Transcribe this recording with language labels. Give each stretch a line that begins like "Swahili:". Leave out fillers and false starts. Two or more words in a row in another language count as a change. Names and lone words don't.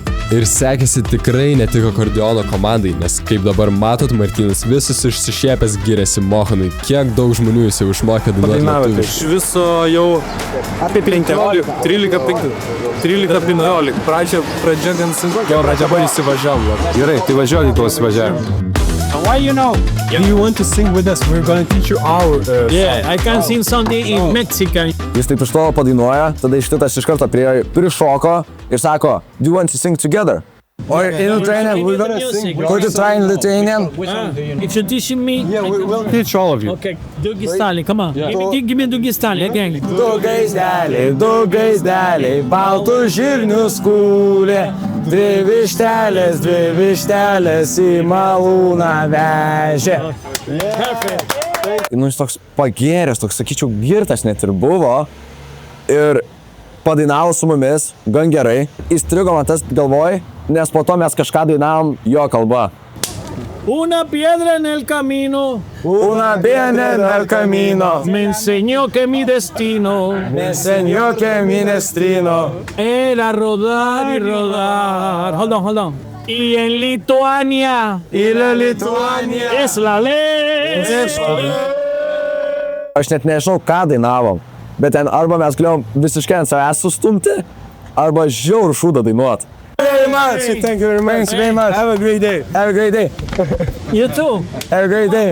Lithuanian: Ir sekėsi tikrai ne tik akordeono komandai, nes kaip dabar matot, Martynas visus išsišiepęs giriasi Mohanui, kiek daug žmonių jis jau išmokė dainuoti lietuviškai. Iš viso jau apie 15, 13-15. Pradžia gan sunku. Pradžia buvo įsivažiavo. Gerai, tai važiuok į tuos įsivažiavimą.
English: Why you know? Do you want to sing with us? We're gonna teach you our Yeah, I can sing something in Mexican.
Lithuanian: Jis taip iš tolo padainuoja, tada Ištitas iš karto prišoko ir sako,
English: do you want to sing together? Or in Lithuanian, we're gonna sing. Could you try in Lithuanian? If you're teaching me, We'll teach all of you. okay, Dougie Stanley, come on. Give me Dougie Stanley again.
Lithuanian: Du gaizdeliai, baltų žirnių skūlė, dvi vištelės į malūną vežė. Nu, jis toks pagėręs, toks, sakyčiau, girtas net ir buvo. Ir padainavo su mumis, gan gerai. Įstrigo man tas galvoj, nes po to mes kažką dainavom jo kalba.
Spanish: Una piedra en el camino Una piedra en el camino me enseñó que mi destino me enseñó que mi destino era rodar y rodar.
English: Hold on.
Spanish: Y en Lituania y la Lituania es la ley.
Lithuanian: Aš net nežinau, ką dainavom, bet ten arba mes galėjom visiškai ant savęs sustumti, arba žiaurų šūdą dainuot.
English: Thank you very much. Have a great day. Have a great day. You too. Have a great day.